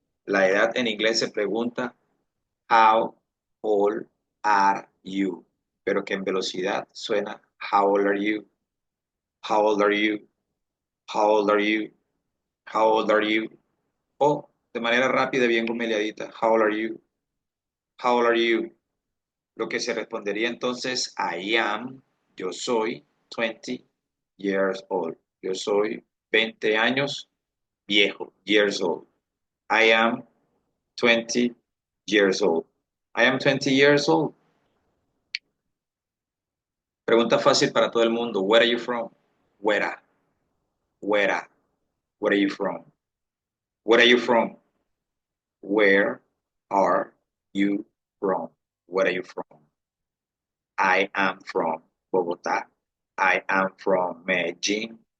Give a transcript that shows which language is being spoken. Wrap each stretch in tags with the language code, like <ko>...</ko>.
<es>La edad en inglés se pregunta</es> <en>how old are you,</en> <es>pero que en velocidad suena</es> <en>how old are you, how old are you, how old are you, how old are you,</en> <es>o de manera rápida, bien gomeleadita,</es> <en>how old are you, how old are you.</en> <es>Lo que se respondería entonces,</es> <en>I am,</en> <es>yo soy</es> <en>20 years old.</en> <es>Yo soy 20 años viejo,</es> <en>years old. I am 20 years old. I am 20 years old.</en> <es>Pregunta fácil para todo el mundo.</es> <en>Where are you from? Where? Where? Where are you from? Where are you from? Where are you from? Where are you from? I am from Bogotá. I am from Medellín.</en>